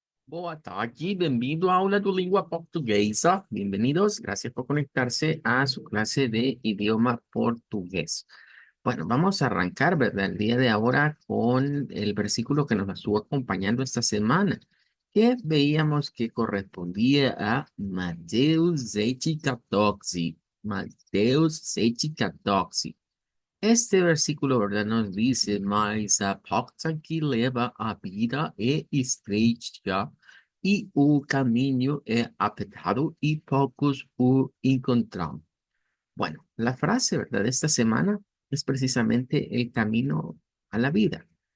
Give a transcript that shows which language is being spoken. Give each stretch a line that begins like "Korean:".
Portuguese: Boa tarde, bem-vindo à aula do Língua Portuguesa.
Spanish: Bienvenidos, gracias por conectarse a su clase de idioma portugués. Bueno, vamos a arrancar, ¿verdad? El día de ahora con el versículo que nos estuvo acompañando esta semana, que veíamos que correspondía a Mateus 7,14. Mateus 7,14. Este versículo, ¿verdad? Nos dice,
Portuguese: mas a porta que leva a vida é estreita e o caminho é apertado
Spanish: y pocos
Portuguese: o encontram.
Spanish: Bueno, la frase, ¿verdad? De esta semana es precisamente el camino a la vida.